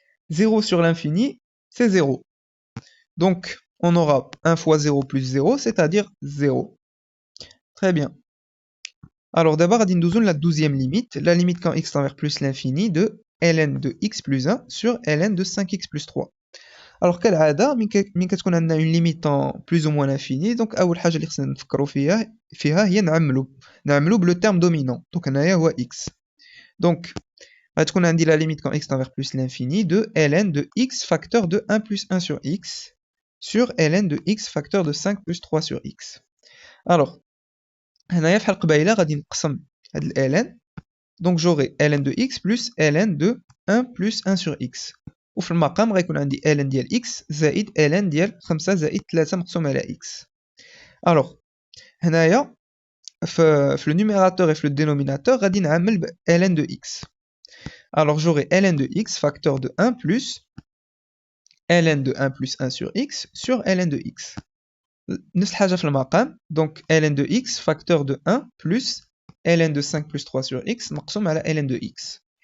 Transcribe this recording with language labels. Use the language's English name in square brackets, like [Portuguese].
[French] 0 sur l'infini, c'est 0. Donc, on aura 1 fois 0 plus 0, c'est-à-dire 0. Très bien. Alors d'abord, on va la 12e limite, la limite quand x tend vers plus l'infini de ln de x plus 1 sur ln de 5x plus 3. [Arabic] Alors quelle عادة من كتكون عندنا [French] une limite en plus ou moins l'infini, [Arabic] donc أول حاجة اللي خصنا نفكروا فيها هي نعملوا بلو terme dominant. [French] Donc هنايا هو x. Donc غتكون عندي la limite quand x tend vers plus l'infini de ln de x facteur de 1 plus 1 sur x sur ln de x facteur de 5 plus 3 sur x. Alors [Arabic] هنايا فحال قبيله غادي نقسم هاد [French] ln, donc j'aurai ln de x plus ln de 1 plus 1 sur x. [Arabic] وفي المقام غيكون عندي ln ديال x زائد ln ديال 5 زائد 3 مقسوم على x. [French] Alors هنايا في le numérateur et في le dénominateur [Arabic] غادي نعمل ب [French] ln de x. Alors j'aurai ln de x facteur de 1 plus ln de 1 plus 1 sur x sur ln de x. [Arabic] نفس الحاجة في المقام, [French] donc ln de x facteur de 1 plus ln de 5 plus 3 sur x [Arabic] مقسوم على [French] ln de x.